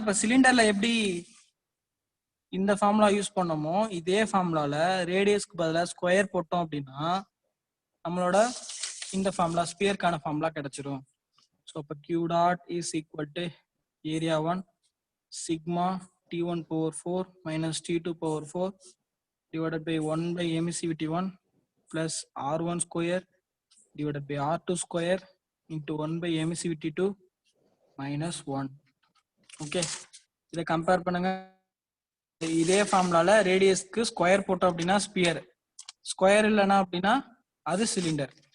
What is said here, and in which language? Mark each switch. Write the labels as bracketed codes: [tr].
[ta] இப்ப சிலிண்டர்ல எப்படி இந்த ஃபார்முலா யூஸ் பண்ணோமோ இதே ஃபார்முலால ரேடியஸ்க்கு பதிலாக ஸ்கொயர் போட்டோம் அப்படின்னா நம்மளோட இந்த ஃபார்முலா ஸ்பியருக்கான ஃபார்முலா கிடைச்சிரும். [en] So இப்போ Q dot is equal to area 1 sigma T1 power 4 minus T2 power 4 divided by 1 by emissivity 1 plus R1 square divided by R2 square into 1 by emissivity 2 minus 1. [ta] Okay, இதை compare பண்ணுங்க. இதே ஃபார்முலால ரேடியஸ்க்கு square போட்டோம் அப்படின்னா sphere, square இல்லைன்னா அப்படின்னா அது cylinder.